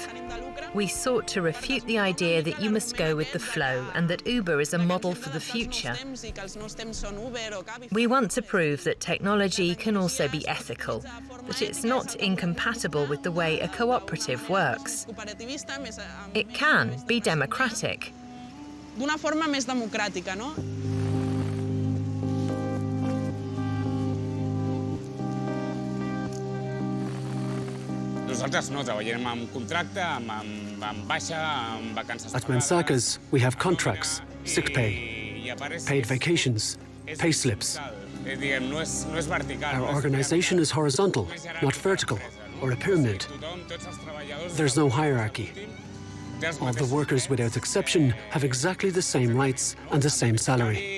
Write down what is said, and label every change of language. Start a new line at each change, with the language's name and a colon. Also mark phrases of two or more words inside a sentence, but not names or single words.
English: We sought to refute the idea that you must go with the flow and that Uber is a model for the future. We want to prove that technology can also be ethical, that it's not incompatible with the way a cooperative works. It can be democratic.
Catalan: D'una forma més democràtica, no? Nosaltres no, treballem amb contracte, amb baixa, amb vacances.
English: At Mensaka's, we have contracts, sick pay, paid vacations, pay slips. Our organization is horizontal, not vertical, or a pyramid. There's no hierarchy. All the workers, without exception, have exactly the same rights and the same salary.